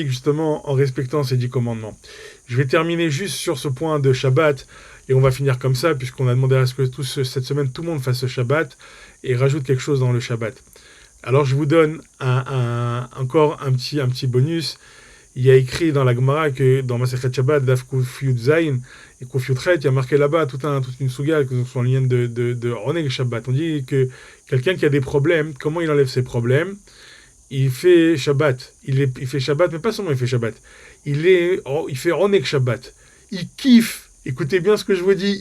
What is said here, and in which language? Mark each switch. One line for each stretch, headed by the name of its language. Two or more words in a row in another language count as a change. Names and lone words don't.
French: Justement en respectant ces 10 commandements. Je vais terminer juste sur ce point de Shabbat, et on va finir comme ça, puisqu'on a demandé à ce que cette semaine tout le monde fasse ce Shabbat, et rajoute quelque chose dans le Shabbat. Alors je vous donne encore un petit bonus. Il y a écrit dans la Gemara que dans
Hebrew: מסכת שבת, דף קוף יוד זין
French: et
Hebrew: קוף יוד חית,
French: il y a marqué là-bas toute une souga qui sont en lien de
Hebrew: עונג שבת.
French: On dit que quelqu'un qui a des problèmes, comment il enlève ses problèmes? Il fait Shabbat. Il fait Shabbat, mais pas seulement il fait Shabbat. Il fait
Hebrew: עונג שבת.
French: Il kiffe. Écoutez bien ce que je vous dis.